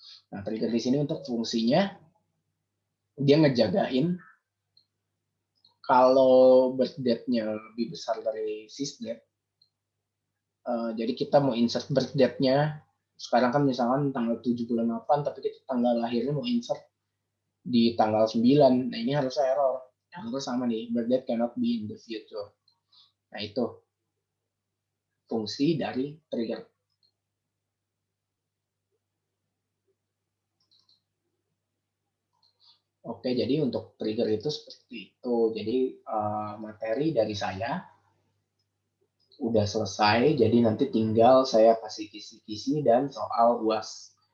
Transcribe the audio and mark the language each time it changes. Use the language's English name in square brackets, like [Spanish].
[Indonesian] Nah, trigger di sini untuk fungsinya dia ngejagain kalau birth date-nya lebih besar dari sysdate. Jadi kita mau insert birth date-nya sekarang kan misalkan tanggal 7 bulan 8, tapi kita tanggal lahirnya mau insert di tanggal 9. Nah, ini harusnya error. [English] Error [Indonesian] sama nih, [English] birth date cannot be in the future. [Indonesian] Nah, itu fungsi dari trigger. Oke, jadi untuk trigger itu seperti itu. Jadi materi dari saya udah selesai, jadi nanti tinggal saya kasih kisi-kisi dan soal UAS.